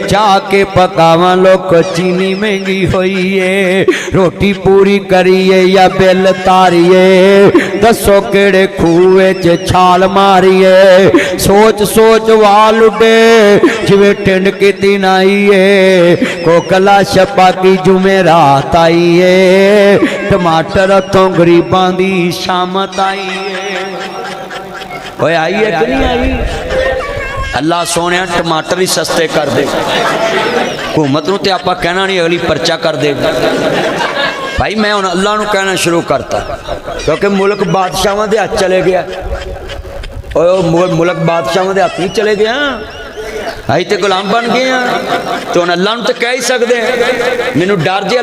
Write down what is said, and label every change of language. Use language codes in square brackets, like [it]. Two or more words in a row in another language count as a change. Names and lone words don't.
[pa] جا کے پکاوا لوگ چینی مہنگی ہوئی ہے روٹی پوری کریے یا بل تاریے دسو کیہڑے کھوہے چ چھال ماریے سوچ سوچ وال اڈے جویں ٹنڈ کی دن آئی ہے کوکلا شپا کی جمعرات آئی ہے ٹماٹر ہتھوں غریباں دی شامت آئی ہے. اوے آئی ہے کہ نہیں آئی؟ اللہ سونے ٹماٹر ہی سستے کر دے حکومت نو تے آپا کہنا نہیں اگلی پرچہ کر دے گا بھائی میں ہن اللہ نو کہنا شروع کرتا کیونکہ ملک بادشاہاں دے ہاتھ چلے گیا ملک بادشاہاں دے ہاتھ نہیں چلے گیا آئی تے غلام بن گئے ہیں تو ہن اللہ نو تے کہہ ہی سکدے ہیں مینوں ڈر جے